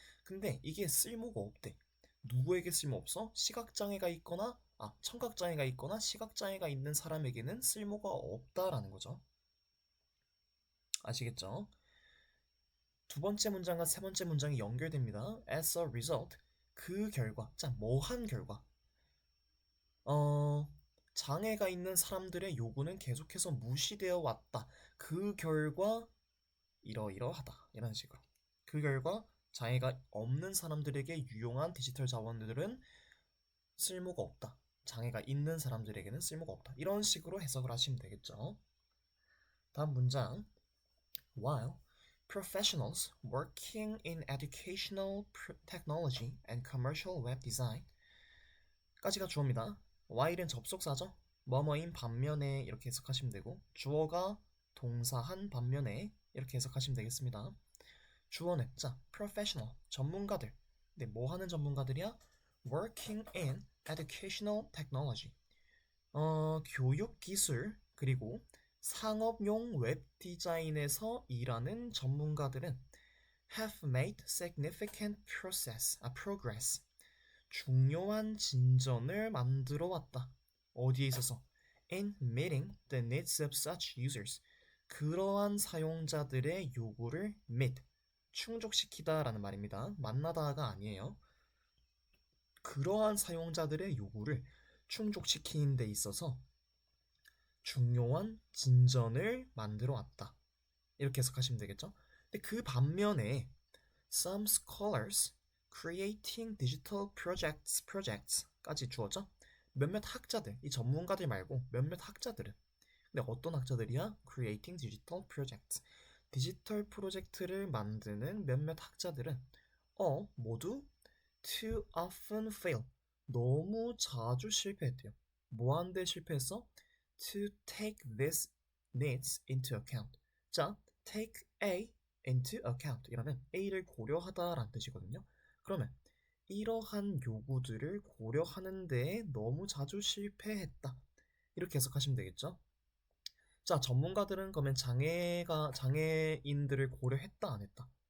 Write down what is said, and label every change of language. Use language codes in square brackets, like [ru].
[ko] 근데 이게 쓸모가 없대. 누구에게 쓸모없어? 청각장애가 있거나 시각장애가 있는 사람에게는 쓸모가 없다라는 거죠. 아시겠죠? 두 번째 문장과 세 번째 문장이 연결됩니다. [en] As a result, [ko] 그 결과. 자, 뭐한 결과? 장애가 있는 사람들의 요구는 계속해서 무시되어 왔다. 그 결과 이러이러하다. 이런 식으로. 그 결과 장애가 없는 사람들에게 유용한 디지털 자원들은 쓸모가 없다. 장애가 있는 사람들에게는 쓸모가 없다. 이런 식으로 해석을 하시면 되겠죠. 다음 문장. [en] While professionals working in educational technology and commercial web design [ko] 까지가 주어입니다. while은 접속사죠. 뭐뭐인 반면에 이렇게 해석하시면 되고 주어가 동사한 반면에 이렇게 해석하시면 되겠습니다. 주어는 professional 전문가들. 근데 뭐 하는 전문가들이야? [en] working in educational technology. [ko] 교육 기술 그리고 상업용 웹 디자인에서 일하는 전문가들은 [en] have made significant progress. [ko] 중요한 진전을 만들어 왔다. 어디에 있어서? [en] In meeting the needs of such users. [ko] 그러한 사용자들의 요구를 meet, 충족시키다라는 말입니다. 만나다가 아니에요. 그러한 사용자들의 요구를 충족시키는 데 있어서 중요한 진전을 만들어 왔다. 이렇게 해석하시면 되겠죠? 근데 그 반면에 [en] some scholars creating digital projects까지 [ko] 주어져. 몇몇 학자들, 이 전문가들 말고 몇몇 학자들은. 근데 어떤 학자들이야? [en] creating digital projects. [ko] 디지털 프로젝트를 만드는 몇몇 학자들은 모두 [en] too often fail. [ko] 너무 자주 실패했대요. 뭐 하는데 실패했어? [en] to take these needs into account. [ko] 자, take A into account 이라면 A를 고려하다라는 뜻이거든요. 그러면 이러한 요구들을 고려하는 데에 너무 자주 실패했다. 이렇게 해석하시면 되겠죠. 자, 전문가들은 그러면 장애인들을 고려했다, 안 했다?